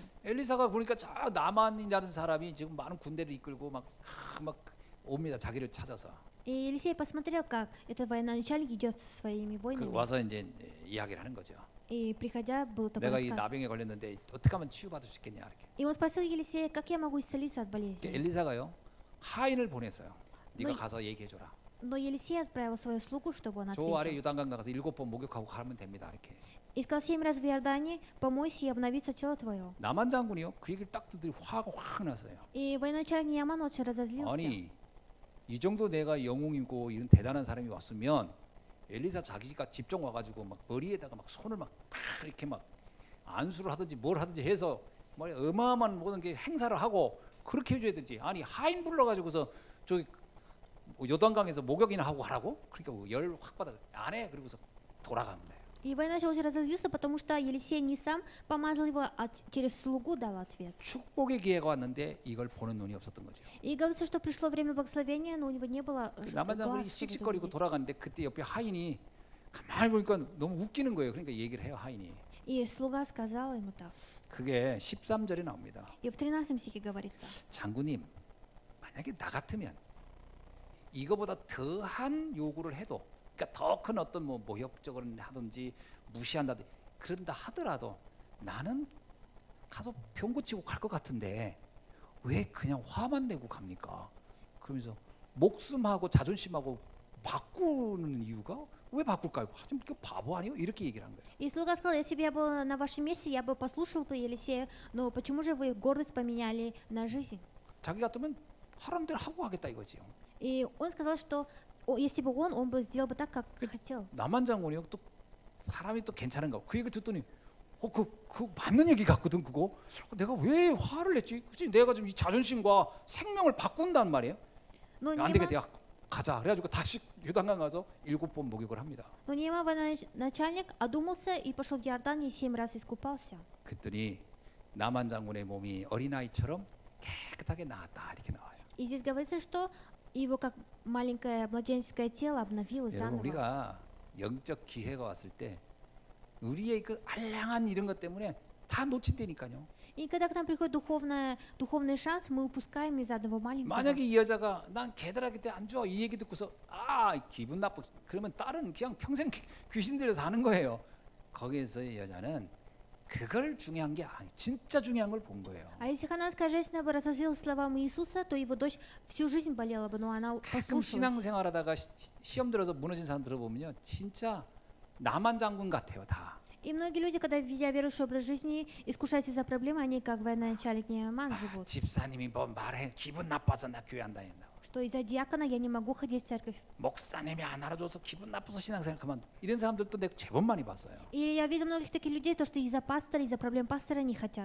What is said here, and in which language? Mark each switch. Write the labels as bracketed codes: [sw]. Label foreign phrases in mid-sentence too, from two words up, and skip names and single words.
[ko] 엘리사가 보니까 저 나만이라는 사람이 지금 많은 군대를 이끌고 막 옵니다. 자기를 찾아서. [ru] И Елисей посмотрел, как этот военачальник идет со своими [ko] 그 [ru] воинами. [ko] 와서 이제 이야기를 하는 거죠. [ru] И приходя, был такой [ko] 내가 이 [ru] рассказ. [ko] 나병에 걸렸는데 어떻게 하면 치유받을 수 있겠냐 이렇게. [ru] И он спросил Елисея, как я могу исцелиться от болезни. [ko] 엘리사가요 하인을 보냈어요. 네가 너- 가서 얘기해줘라. [ru] Но Елисей отправил свою слугу, чтобы он [ko] 저 아래 [ru] ответил. [ko] 요단강 가서 7번 목욕하고 가면 됩니다 이렇게. [ru] И сказал 7 раз в Иордане, помойся и обновится тело твое. [ko] 남한 장군이요 그 얘기를 딱 듣더니 화가 확 났어요. [ru] И военачальник Неаман очень разозлился. [ko] 아니 이 정도 내가 영웅이고 이런 대단한 사람이 왔으면 엘리사 자기가 집중 와가지고 막 머리에다가 막 손을 막 이렇게 막 안수를 하든지 뭘 하든지 해서 뭐 어마어마한 모든 게 행사를 하고 그렇게 해줘야 되지. 아니 하인 불러가지고서 저기 요단강에서 목욕이나 하고 하라고? 그러니까 열 확 받아 안 해. 그리고서 돌아가는 거예요. [ru] И военачальник очень разозлился, потому что Елисей не сам помазал его, а через слугу дал ответ. [ko] 축복의 기회가 왔는데 이걸 보는 눈이 없었던 거죠. [ru] И говорится, что пришло время благословения, но у него не было [ko] 남한 장군이 [ru] глаз, чтобы это [ko] 씩씩거리고 [ru] увидеть. [ko] 돌아가는데 그때 옆에 하인이 가만히 보니까 너무 웃기는 거예요. 그러니까 얘기를 해요 하인이. [ru] И слуга сказал ему так. [ko] 그게 13절에 나옵니다. [ru] И в 13 стихе говорится. [ko] 장군님, 만약에 나 같으면 이거보다 더한 요구를 해도, 그러니까 더 큰 어떤 뭐 모욕적으로 하든지 무시한다든지 그런다 하더라도 나는 가서 병 고치고 갈 것 같은데 왜 그냥 화만 내고 갑니까? 그러면서 목숨하고 자존심하고 바꾸는 이유가 왜 바꿀까요? 좀 바보 아니에요? 이렇게 얘기를 한 거예요. [ru] И слуга сказал, если бы я был на вашем месте, я бы послушал бы Елисея, но почему же вы гордость поменяли на жизнь? [ko] 자기 같으면 하라는 대로 하고 하겠다 이거지요. [ru] И он сказал, что если бы он бы сделал бы так, как хотел. [ko] 남한 장군이요. 또 사람이 또 괜찮은가? 그 얘기 듣더니 그 맞는 얘기 같거든 그거. 내가 왜 화를 냈지? 그치? 내가 좀 이 자존심과 생명을 바꾼단 말이에요. [ru] Но [ko] 안 되겠다. 야, 가자. 그래가지고 다시 요단강 가서 7번 목욕을 합니다. [ru] Нейма начальник одумался и пошел в Иордан 7 раз искупался. [ko] 그랬더니 남한 장군의 몸이 어린아이처럼 깨끗하게 나았다 이렇게 나와요. [ru] И здесь говорится, что его как маленькое младенческое тело обновилось [ko] 여러분 [ru] заново. [ko] 우리가 영적 기회가 왔을 때 우리의 그 알량한 이런 것 때문에 다 놓친다니까요. [ru] И когда к нам приходит духовный шанс, мы упускаем из одного маленького. [ko] 만약에 이 여자가 난 걔들하기 때 안 좋아 이 얘기 듣고서 기분 나쁘 그러면 딸은 그냥 평생 귀신 들려서 하는 거예요. 거기에서의 여자는 그걸 중요한 게 아니 진짜 중요한 걸 본 거예요. [ru] А если ханаанская женщина бы разозлилась словам Иисуса, то его дочь всю жизнь болела бы, но она [ko] 가끔 [ru] послушалась. [ko] 신앙생활하다가 시험 들어서 무너진 사람 들어보면요 진짜 남한 장군 같아요 다. [ru] И многие люди, когда ведя верующий образ жизни, искушаются за проблемы, они как военачальник Неаман живут. [ko] 집사님이 뭐 말해 기분 나빠서 나 교회 안 다닌다고. [ru] Что из-за диакона я не могу ходить в церковь. [ko] 목사님이 안 알아줘서 기분 나빠서 신앙생활 그만. 이런 사람들도 내가 제법 많이 봤어요. [ru] И я видел многих таких людей, то что из-за пастора, из-за проблем пастора не хотят.